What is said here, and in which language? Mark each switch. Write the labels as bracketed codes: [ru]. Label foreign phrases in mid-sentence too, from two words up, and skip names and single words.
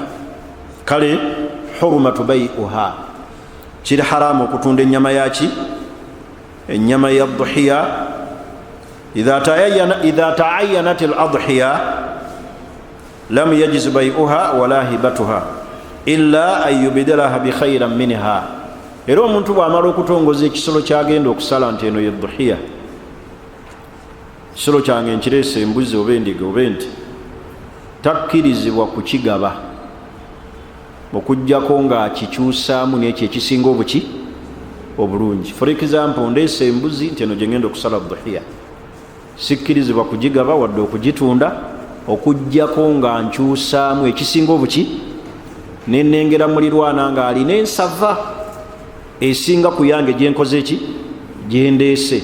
[lg] Kale [ar] حرمة بيعها, [lg] kiri haramu okutunda ennyama yaki? Ennyama ya duhiya. [ar] إذا تعينت الأضحية لم يجز بيعها ولا هبتها إلا أن يبدلها بخير منها. [lg] Era omuntu bw'amala okutongoza ekisolo kyagenda okusala nti eno ye duhiya, kisolo kyange nkireese embuzi oba endiga oba ente, takkirizibwa kukigaba okuggyako ng'akikyusaamu n'ekyo ekisinga obulungi. [en] For example, [lg] ndeese embuzi nti eno gye ngenda okusala duhiya, sikkirizibwa kugigaba wadde okugitunda okuggyako nga nkyusaamu ekisinga nenengera mulirwana nga alina ensava esinga ku yange gyenkoze ki gyendeese.